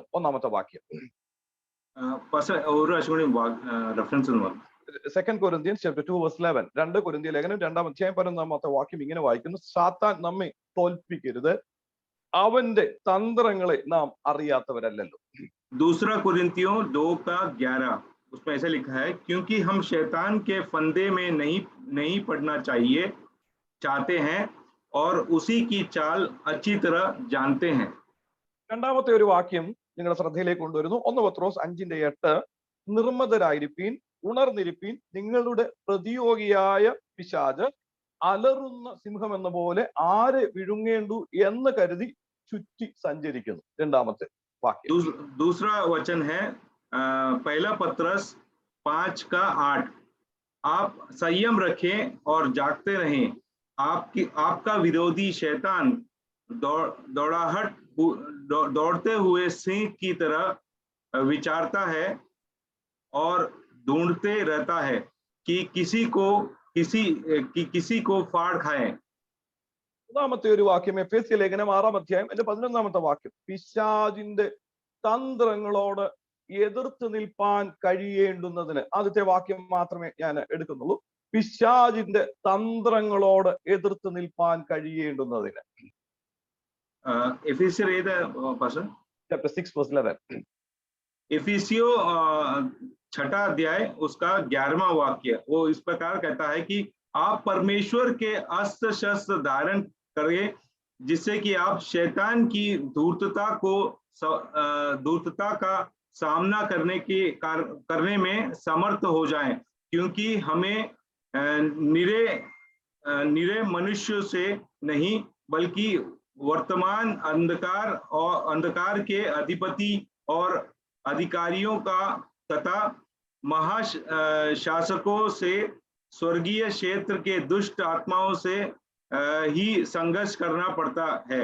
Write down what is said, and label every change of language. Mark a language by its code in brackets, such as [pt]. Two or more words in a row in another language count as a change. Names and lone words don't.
[ml] ഒന്നാമത്തെ വാക്യം [en] second Corinthians chapter 2 verse 11. [ml] 2 കൊരിന്ത്യ ലേഖനം 2-ാം അധ്യായം 11-ാമത്തെ വാക്യം ഇങ്ങനെ വായിക്കുന്നു: സാത്താൻ നമ്മെ തോൽപ്പിക്കരുത്, അവന്റെ തന്ത്രങ്ങളെ നാം അറിയാത്തവരല്ലോ. [hi] दूसरा कुरिन्थियों 2:11 उसमें ऐसा लिखा है, क्योंकि हम शैतान के फंदे में नहीं पड़ना चाहते हैं और उसी की चाल अच्छी तरह जानते हैं. [ml] രണ്ടാമത്തെ ഒരു വാക്യം നിങ്ങളുടെ ശ്രദ്ധയിലേക്ക് കൊണ്ടുവരുന്നു. 1 പത്രോസ് 5:8. നിർമ്മതരായിരിപ്പീൻ, ഉണർന്നിരിപ്പീൻ, നിങ്ങളുടെ പ്രതിയോഗിയായ പിശാച് അലറുന്ന സിംഹം എന്ന പോലെ ആരെ വിഴുങ്ങേണ്ടു എന്ന് കരുതി ചുറ്റി സഞ്ചരിക്കുന്നു. രണ്ടാമത്തെ വാക്യം. [hi] दूसरा वचन है पहला पत्रस 5:8. आप संयम रखें और जागते रहें, आपका विरोधी शैतान दौड़ते हुए सिंह की तरह विचारता है और ढूंढते रहता है कि किसी को फाड़ खाए. [ml] മൂന്നാമത്തെ ഒരു വാക്യം എഫേസ്യ ലേഖനം 6-ാം അധ്യായം 11-ാമത്തെ വാക്യം. പിശാചിന്റെ തന്ത്രങ്ങളോട് എതിർത്ത് നിൽപ്പാൻ കഴിയേണ്ടുന്നതിന്. ആദ്യത്തെ വാക്യം മാത്രമേ ഞാൻ എടുക്കുന്നുള്ളൂ. പിശാചിന്റെ തന്ത്രങ്ങളോട് എതിർത്ത് നിൽപ്പാൻ കഴിയേണ്ടുന്നതിന്. എഫേസ്യർ ഏത് [en] chapter 6 verse 11. [hi] एफिसियो 6 अध्याय उसका 11वां वाक्य वो इस प्रकार कहता है कि आप परमेश्वर के अस्त्र शस्त्र धारण करें, जिससे कि आप शैतान की धूर्तता का सामना करने में समर्थ हो जाएं, क्योंकि हमें निरे मनुष्य से नहीं बल्कि वर्तमान अंधकार के अधिपति और अधिकारियों का तथा महाशासकों से, स्वर्गीय क्षेत्र के दुष्ट आत्माओं से ही संघर्ष करना पड़ता है.